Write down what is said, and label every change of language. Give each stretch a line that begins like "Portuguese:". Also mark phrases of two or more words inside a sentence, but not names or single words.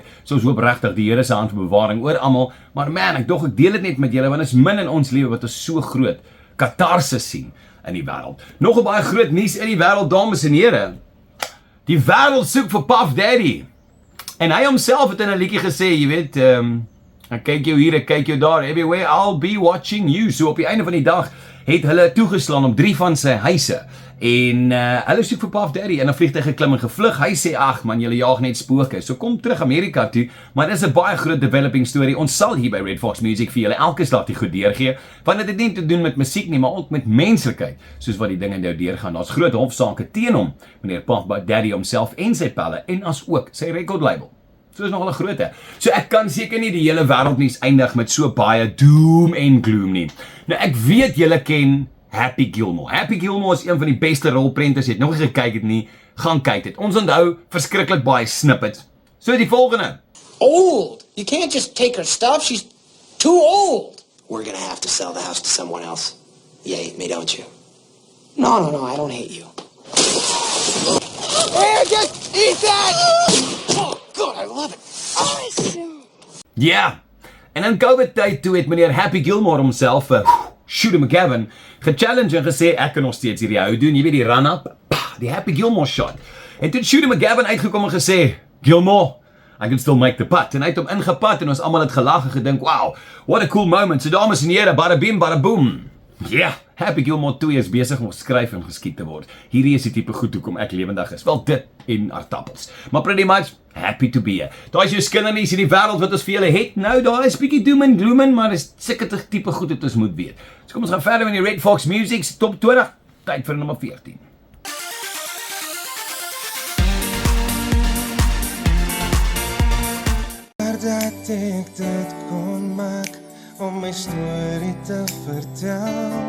Afrikaans: So ons hoop regtig die Here se hand vir bewaring oor almal. Maar man, ek deel dit net met julle want is min in ons lewe wat ons so groot katarsis sien in die wêreld. Nog 'n baie groot nuus in die wêreld, dames en here. Die wêreld soek vir Puff Daddy. En hy homself het in 'n liedjie gesê, jy weet, ek kyk jou hier, ek kyk jou daar,
English: everywhere I'll be watching you.
Afrikaans: So op die einde van die dag het hulle toegeslaan op 3 van sy huise. En hulle soek vir Puff Daddy en dan vlieg hy geklim en gevlug. Hy sê, ag man, julle jaag net spooke. So kom terug Amerika toe, maar dit is 'n baie groot
English: developing story.
Afrikaans: Ons sal hier by Red Fox Music vir julle elke slag die goed deurgee, want dit het nie te doen met musiek nie, maar ook met menslikheid, soos wat die dinge nou deurgaan. Daar's groot hofsaake teen hom, meneer Puff Daddy homself en sy pelle en as ook sy
English: record label.
Afrikaans: So is nogal 'n groote. So ek kan seker nie die hele wêreldnuus eindig met so baie doom en gloom nie. Nou ek weet julle ken Happy Gilmore. Happy Gilmore is een van die beste rolprenters. Jy het nog nie gekyk het nie, gaan kyk dit. Ons onthou verskriklik baie snippets. So die volgende.
English: Old. You can't just take her stuff. She's too old. We're gonna have to sell the house to someone else. Yay, me don't you? No, I don't hate you. Here, just eat that! Oh, God, I love it. Awesome.
Afrikaans: Ja, en in COVID tyd toe het meneer Happy Gilmore homself, Shooter McGavin, gechallenge en gesê, ek kan nog steeds hierdie hou doen, jy weet die run-up, die Happy Gilmore shot. En toe het Shooter McGavin uitgekom en gesê, Gilmore,
English: I can still make the putt.
Afrikaans: En hy het hom ingepat en ons almal het gelag en gedink,
English: wow, what a cool moment.
Afrikaans: So dames en here, bada bim, bada boom. Ja, Happy Gilmore 2 is besig om geskryf en geskiet te word. Hierdie is die tipe goed hoekom ek lewendig is. Wel dit en aardappels. Maar
English: pretty much happy to be here.
Afrikaans: Daar is jou skinnernies in die wêreld wat ons vir julle het. Nou daar is bietjie doom en gloom in, maar dis seker tipe goed wat ons moet weet. So kom ons gaan verder met die Red Fox Music Top 20. Tyd vir nommer 14. Dat ek dit kon maak om my storie te vertel.